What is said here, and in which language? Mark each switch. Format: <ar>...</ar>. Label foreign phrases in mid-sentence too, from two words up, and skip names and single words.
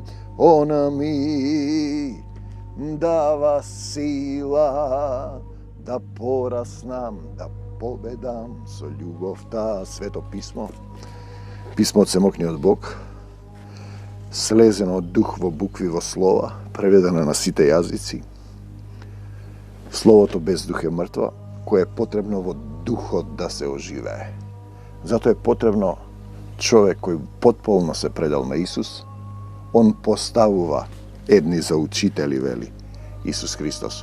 <mk>Она ми дава сила да пораснам, да победам со љубовта. Свето писмо, писмо од самотњи од Бог, слезено од дух во букви во слова, преведено на сите јазици. Словото без дух е мртво, кое е потребно во духот да се оживее. Зато е потребно човек кој потполно се предал на Исус, он поставува едни за учители, вели Исус Христос.</mk>